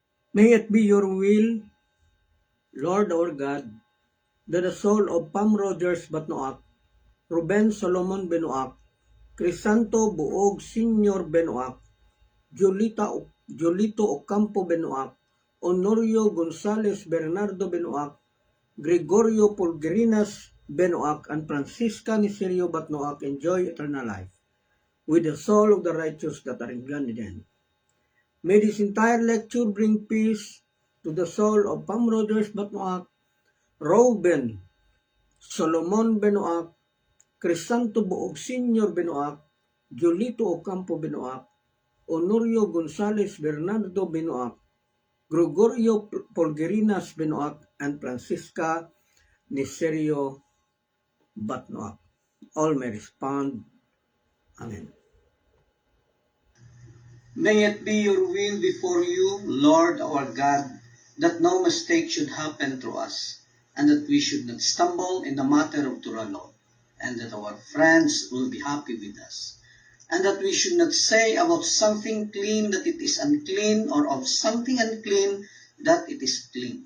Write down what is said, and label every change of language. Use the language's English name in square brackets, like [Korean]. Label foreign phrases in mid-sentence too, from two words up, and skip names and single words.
[English] May it be your will, Lord our God, that the soul of Pam Rogers Batnoak, Ruben Solomon Benoak, Crisanto Buog Senior Benoak, Jolito Ocampo Benoak, Honorio Gonzales Bernardo Benoak, Gregorio Pulgerinas Benoak, and Francisca Nicerio Batnoak enjoy eternal life with the soul of the righteous that are in Gan Eden. May this entire lecture bring peace to the soul of Pam Rogers Batnoak, Reuben Solomon Benoak, Crisanto Buog Senior Benoak, Jolito Ocampo Benoak, Honorio Gonzales Bernardo Benoak, Gregorio Polgerinas Benoak, and Francisca Nicerio Batnoak. All may respond, Amen. May it be your will before you, Lord our God, that no mistake should happen through us, and that we should not stumble in the matter of Torah law, and that our friends will be happy with us, and that we should not say about something clean that it is unclean, or of something unclean that it is clean.